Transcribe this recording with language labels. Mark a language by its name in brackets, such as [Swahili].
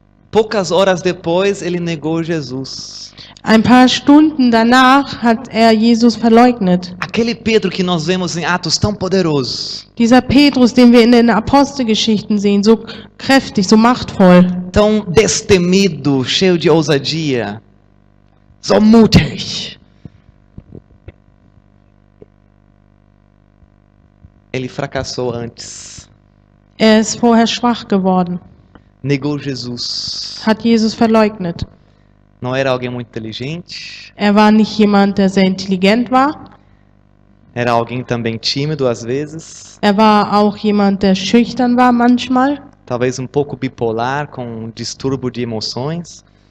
[Portuguese] Poucas horas depois, ele negou Jesus. [German] Ein paar Stunden danach hat er Jesus verleugnet. [Portuguese] Aquele Pedro que nós vemos em Atos tão poderoso, [German] Dieser Petrus, den wir in den Apostelgeschichten sehen, so kräftig, so machtvoll, [Portuguese] tão destemido, cheio de ousadia, [German] so mutig. [Portuguese] Ele fracassou antes. [German] er ist vorher schwach geworden, [Portuguese] Negou Jesus. [German] hat Jesus verleugnet. [Portuguese] Não era alguém muito inteligente. [German] Er war nicht jemand, der sehr intelligent war. [Portuguese] Era alguém também tímido às vezes. [German] Er war auch jemand, der schüchtern war manchmal. [Portuguese] Talvez um pouco bipolar, com um distúrbio de emoções.